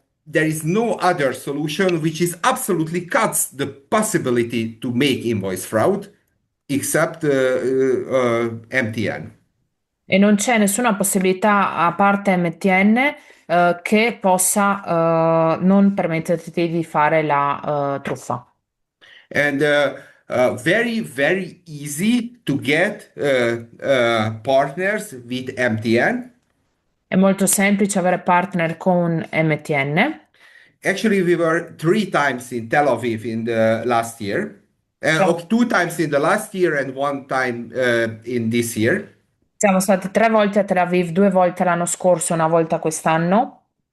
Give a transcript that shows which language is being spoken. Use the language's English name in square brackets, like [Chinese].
[English] there is no other solution which is absolutely cuts the possibility to make invoice fraud except MTN. [Italian] E non c'è nessuna possibilità, a parte MTN, che possa, non permetterti di fare la, truffa. [English] And very, very easy to get partners with MTN. [Italian] È molto semplice avere partner con MTN. [English] Actually, we were 3 times in Tel Aviv in the last year. [Italian] Siamo, [English] 2 times in the last year and 1 time in this year. [Italian] siamo stati 3 volte a Tel Aviv, 2 volte l'anno scorso, una volta quest'anno.